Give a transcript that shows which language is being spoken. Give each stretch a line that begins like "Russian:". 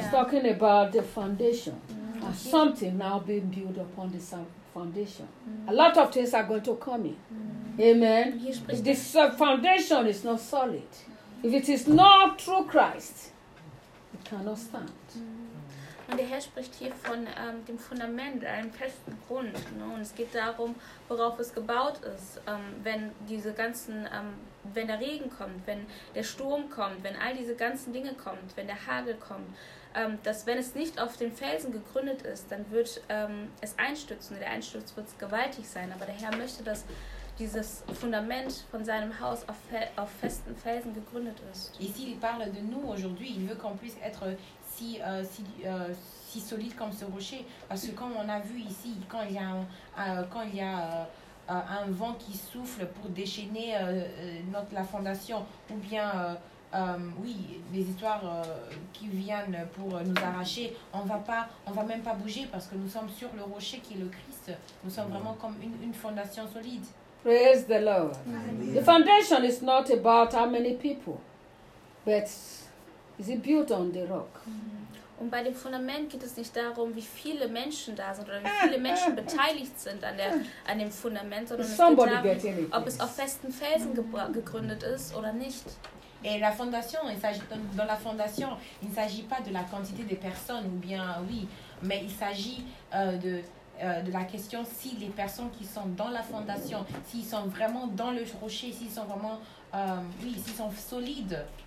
English: He's talking about the foundation. And something now being built upon this foundation. A lot of things are going to come in. Amen. This foundation is not solid. If it is not through Christ, it cannot stand.
German: Und der Herr spricht hier von dem Fundament, einem festen Grund. Ne? Und es geht darum, worauf es gebaut ist. Wenn diese ganzen, wenn der Regen kommt, wenn der Sturm kommt, wenn all diese ganzen Dinge kommt, wenn der Hagel kommt, dass wenn es nicht auf dem Felsen gegründet ist, dann wird es einstürzen. Der Einsturz wird gewaltig sein. Aber der Herr möchte, dass dieses Fundament von seinem Haus auf festen Felsen gegründet ist.
French: Ici, il parle de nous aujourd'hui. Il veut qu'on puisse être si solide comme ce rocher, parce que comme on a vu ici, quand il y a un vent qui souffle pour déchaîner la fondation, ou bien les histoires qui viennent pour nous arracher, on va même pas bouger parce que nous sommes sur le rocher qui est le Christ. Nous sommes vraiment comme une fondation solide.
English: Praise the Lord. The foundation is not about how many people, but is it built on the rock?
German: Und bei dem Fundament geht es nicht darum, wie viele Menschen da sind oder wie viele Menschen beteiligt sind an dem Fundament, sondern es geht darum, ob es auf festen Felsen gegründet ist oder nicht.
French: Et la fondation, dans la fondation, il ne s'agit pas de la quantité des personnes, ou bien oui, mais il s'agit de la question si les personnes qui sont dans la fondation, s'ils sont vraiment dans le rocher, s'ils sont vraiment, s'ils sont solides.